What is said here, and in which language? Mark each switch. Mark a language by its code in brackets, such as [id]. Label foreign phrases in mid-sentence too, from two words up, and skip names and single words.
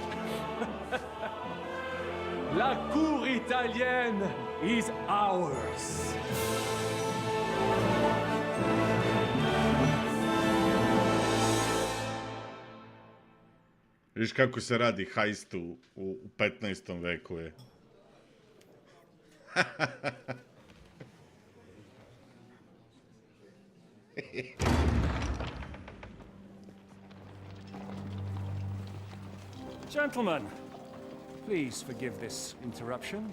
[fr] La cour italienne [en] is ours. [sr] Viš kako se radi heist u 15. veku je. [en] Gentlemen, please forgive this interruption.